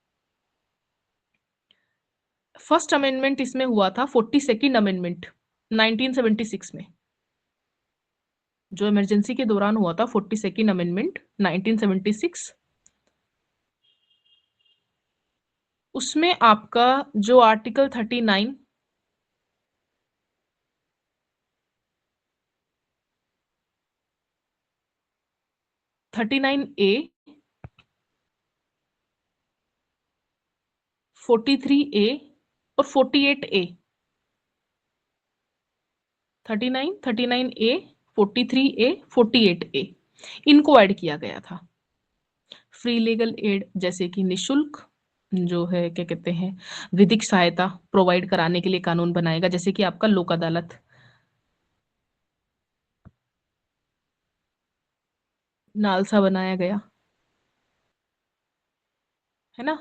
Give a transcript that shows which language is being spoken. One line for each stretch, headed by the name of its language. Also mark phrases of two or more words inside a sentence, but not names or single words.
English: first amendment
Hindi: इसमें हुआ था 42nd अमेंडमेंट 1976 में, जो इमरजेंसी के दौरान हुआ था। 42nd अमेंडमेंट 1976, उसमें आपका जो आर्टिकल 39 39A 43A और 48A, 39 39A 43A 48A इनको ऐड किया गया था।
English: free legal aid,
Hindi: जैसे कि निशुल्क जो है क्या कहते हैं विधिक सहायता प्रोवाइड कराने के लिए कानून बनाएगा, जैसे कि आपका लोक अदालत, नालसा बनाया गया, है ना।